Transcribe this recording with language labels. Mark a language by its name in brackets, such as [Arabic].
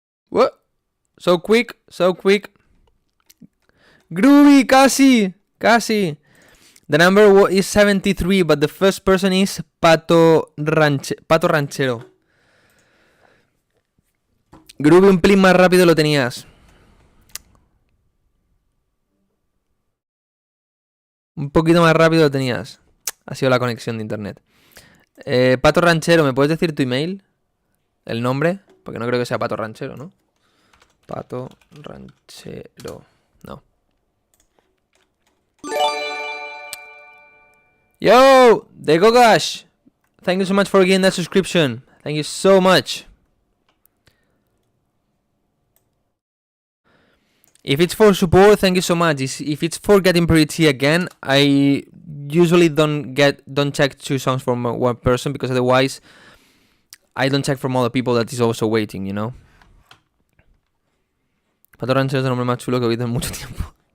[English] What? So quick, so quick. Groovy, casi. The number is 73, but the first person is Pato Ranchero. [Spanish] Groovy, un pelín más rápido lo tenías. Un poquito más rápido lo tenías. Ha sido la conexión de internet. Pato Ranchero, ¿me puedes decir tu email? ¿El nombre? Porque no creo que sea Pato Ranchero, ¿no? Pato Ranchero. No. [English] Yo! The Gogash! Thank you so much for getting that subscription. Thank you so much. If it's for support, thank you so much. If it's for getting pretty tea again, I usually don't check 2 songs from one person, because otherwise I don't check from other people that is also waiting, you know. [Spanish] Pato Ranchero es el nombre más chulo que he oído en mucho tiempo.